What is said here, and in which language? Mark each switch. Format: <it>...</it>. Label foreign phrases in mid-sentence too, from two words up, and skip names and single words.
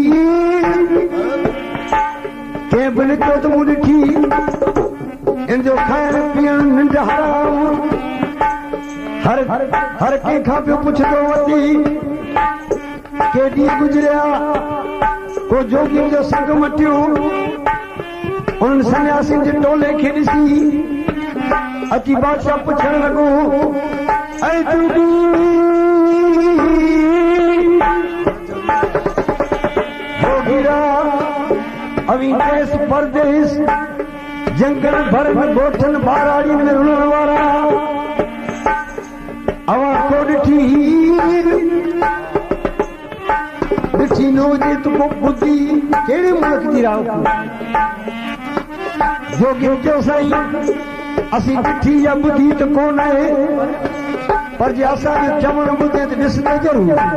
<sd>कंहिं बि निकितो त मूं ॾिठी इन जो खाइण पीअण निंड हराम हर कंहिंखां पियो पुछंदो वधी के ॾींहं गुज़रिया को जोगियुनि जो संग मटियो उन्हनि सन्यासियुनि जे टोले खे ॾिसी अची बादशाह पुछण लॻो ऐं जोगीरा अवीदेस परदेस जंगल भर में ॻोठनि बाराड़ी में रुलण वारा अवां को ॾिठी न हुजे त को ॿुधी कहिड़े मुल्क जी राह जोगी चयो साईं असीं ॾिठी या ॿुधी त कोन आहे पर जे असांजो चवणु ॿुधे त ॾिसंदो ज़रूर</sd>